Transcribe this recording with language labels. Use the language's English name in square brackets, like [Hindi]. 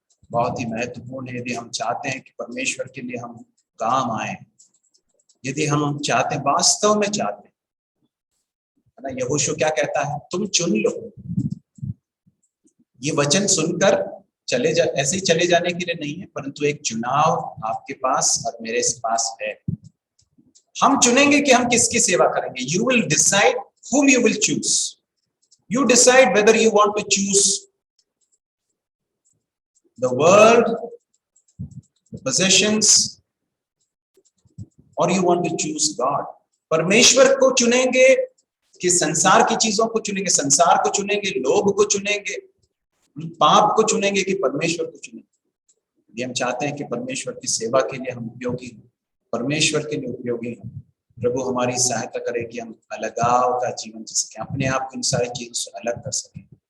[Hindi] बहुत ही महत्वपूर्ण है। यदि हम चाहते हैं कि परमेश्वर के लिए हम काम आए, यदि हम चाहते हैं, वास्तव में चाहते हैं, है ना, यहोशू क्या कहता है? तुम चुन लो। ये वचन सुनकर चले जा, ऐसे ही चले जाने के लिए नहीं है, परंतु एक चुनाव आपके पास और मेरे पास है। हम चुनेंगे कि हम किसकी सेवा करेंगे। [English] You will decide whom you will choose. You decide whether you want to choose the world, the possessions, or you want to choose God. [Hindi] परमेश्वर को चुनेंगे कि संसार की चीजों को चुनेंगे, संसार को चुनेंगे, लोभ को चुनेंगे, पाप को चुनेंगे कि परमेश्वर को चुनेंगे? यदि हम चाहते हैं कि परमेश्वर की सेवा के लिए हम उपयोगी हों, परमेश्वर के लिए उपयोगी हों, प्रभु हमारी सहायता करे कि हम अलगाव का जीवन जी सकें, अपने आप को इन सारी चीजों से अलग कर सकें।